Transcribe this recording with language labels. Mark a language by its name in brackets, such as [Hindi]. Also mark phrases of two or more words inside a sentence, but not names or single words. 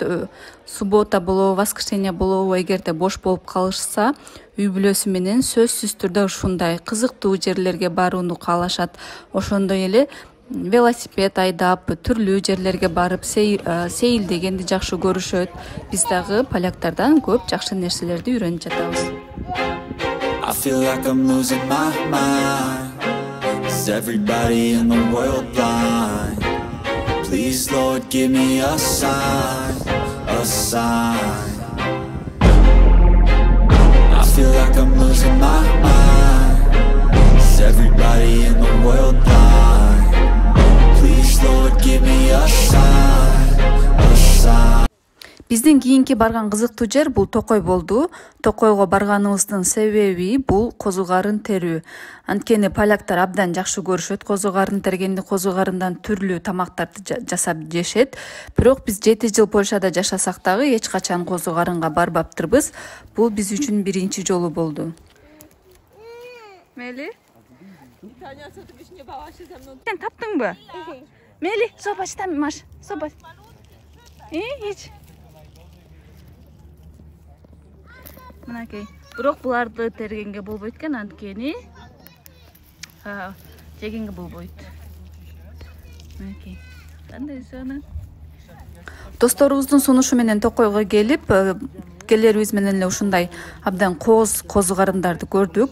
[Kyrgyz] Суббота болобу, воскресенье болобу, эгерде бош болуп калышса, үй бүлөсү менен сөзсүз түрдө ушундай кызыктуу жерлерге барууну каалашат. Ошондой эле велосипед айдап, түрлүү жерлерге барып сейилдегенди жакшы көрүшөт. Биз дагы поляктардан көп жакшы нерселерди үйрөнүп жатабыз. [English] I feel like I'm losing my mind. Is everybody in the world blind? Please, Lord, give me a sign, a sign. I feel like I'm losing my mind. Is everybody in the world blind? Please, Lord, give me a sign, a sign. [Kyrgyz] Биздин кийинки барган кызыктуу жер бул Токой болду. Токойго барганыбыздын себеби бул козу карын терүү. Анткени поляктар абдан жакшы көрүшөт козу карын тергенди, козу карындан түрлүү тамактарды жасап жешет. Бирок биз 7 жыл Польшада жашасак дагы эч качан козу карынга барбаптырбыз. Бул биз үчүн биринчи жолу болду. Мели? Сен таптың бы? [Polish] Meli, zobacz tam masz, zobacz. Idź. Mınakey. [Kyrgyz] Бирок буларды тергенге болбойт экен, анткени жегенге болбойт. Мынакей. Кандай сону? Досторубуздун сунушу менен Токойго келип, келерибиз менен эле ушундай абдан кооз козу карындарды көрдүк.